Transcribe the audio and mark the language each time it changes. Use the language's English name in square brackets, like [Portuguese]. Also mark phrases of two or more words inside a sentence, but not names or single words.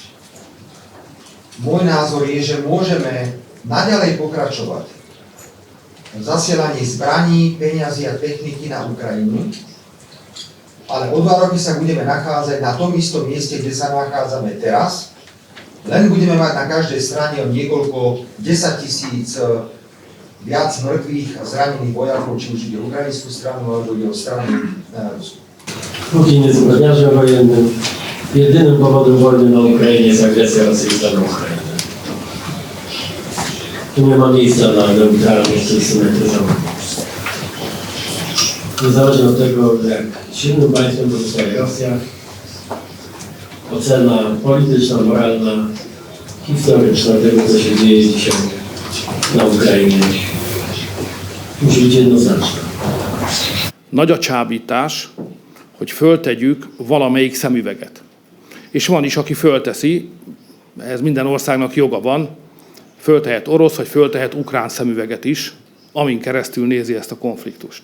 [Slovak] Môj názor je, že môžeme naďalej pokračovať v zasielaní zbraní, peňazí a techniky na Ukrajinu, ale o 2 roky sa budeme nachádzať na tom istom mieste, kde sa nachádzame teraz. Len budeme mať na každej strane o niekoľko 10 000 viac mŕtvych a zranených vojakov, či už ide o ukrajinskú stranu, alebo ide o stranu Rusku. [Polish] Putin jest zbrodniarzem wojennym. Jedynym powodem wojny na Ukrainie jest agresja rosyjska na Ukrainę. Tu nie ma miejsca na neutralność czy symetryzm. Niezależnie od tego, jak silnym państwem pozostaje Rosja, ocena polityczna, moralna, historyczna tego, co się dzieje dzisiaj na Ukrainie, musi być jednoznaczna. [Hungarian] Nagy a csábítás, hogy föltegyük valamelyik szemüveget. És van is, aki fölteszi, ehhez minden országnak joga van, föltehet orosz, vagy föltehet ukrán szemüveget is, amin keresztül nézi ezt a konfliktust.